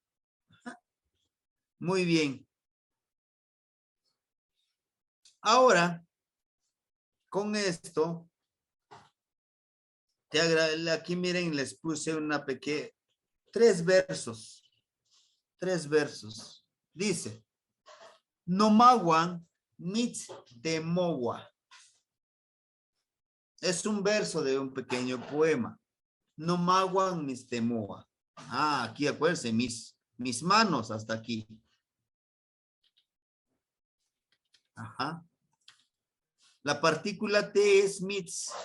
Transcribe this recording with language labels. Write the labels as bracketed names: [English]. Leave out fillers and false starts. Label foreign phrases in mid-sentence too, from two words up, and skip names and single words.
[Spanish] Muy bien. Ahora, con esto, aquí miren, les puse una pequeña, 3 versos. 3 versos. Dice, [Nahuatl languages] Nomaguan mitz temowa. [Spanish] Es un verso de un pequeño poema. [Nahuatl languages] Nomaguan mis temoa. [Spanish] Ah, aquí acuérdense, mis manos hasta aquí. Ajá. La partícula T es mitz.